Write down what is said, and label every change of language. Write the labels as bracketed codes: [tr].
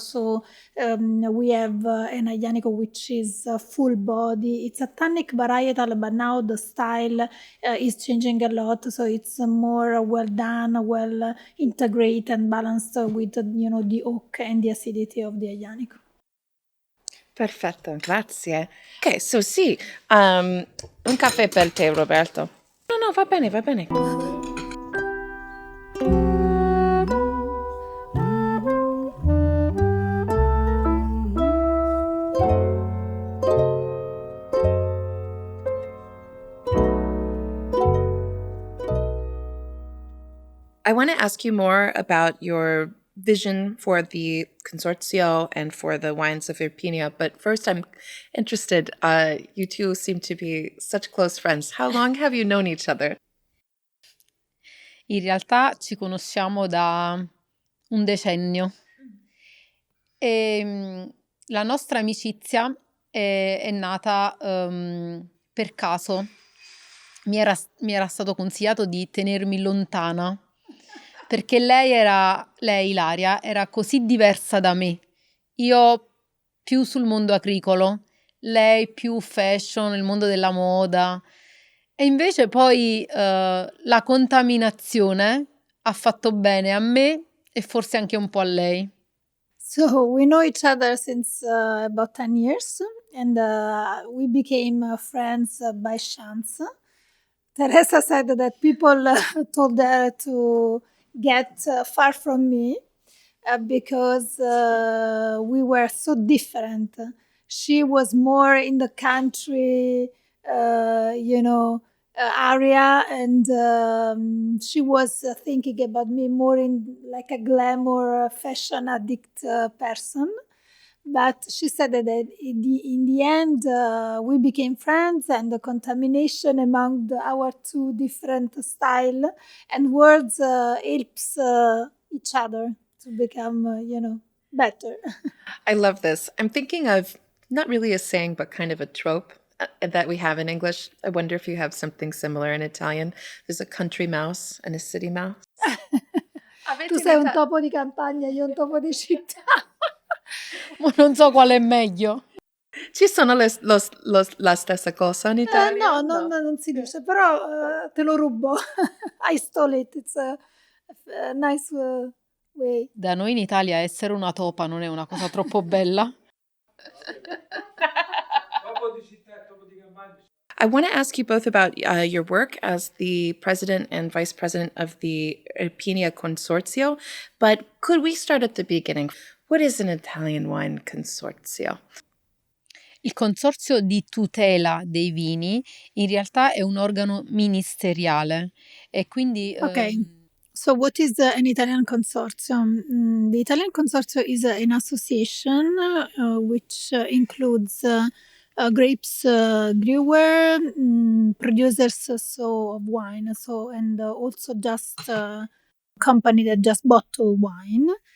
[en] So we have an Aglianico which is full body. It's a tannic varietal, but now the style is changing a lot. So it's more well done, well integrated and balanced with, the oak and the acidity of the Aglianico. [it] Perfetto, grazie. Ok, so sì, un caffè per te, Roberto. No, va bene, va bene. [en] I want to ask you more about your vision for the consorzio and for the wines of Irpinia. But first, I'm interested. You two seem to be such close friends. How long have you known each other? [it] In realtà ci conosciamo da un decennio e la nostra amicizia è nata per caso. Mi era stato consigliato di tenermi lontana perché lei, Ilaria, era così diversa da me. Io più sul mondo agricolo, lei più fashion, il mondo della moda. E invece poi la contaminazione ha fatto bene a me e forse anche un po' a lei. [en] So we know each other since about 10 years, and we became friends by chance. Teresa said that people told her to get far from me because we were so different. She was more in the country, area, and she was thinking about me more in like a glamour, fashion addict person. But she said that in the end, we became friends, and the contamination among our two different style and words helps each other to become, better. I love this. I'm thinking of not really a saying, but kind of a trope that we have in English. I wonder if you have something similar in Italian. There's a country mouse and a city mouse. [it] Tu sei un topo di campagna, io un topo di città. Ma non so quale è meglio. Ci sono la stessa cosa in Italia? No, non si dice, però te lo rubo. [en] I stole it. It's a nice way. [it] Da noi in Italia essere una topa non è una cosa troppo bella. [en] I want to ask you both about your work as the president and vice president of the Irpinia Consorzio, but could we start at the beginning? What is an Italian wine consorzio? [it] Il consorzio di tutela dei vini in realtà è un organo ministeriale e quindi [en] Okay. So what is an Italian consortium? The Italian consortium is an association which includes grapes brewer, producers of wine, and also just company that just bottle wine.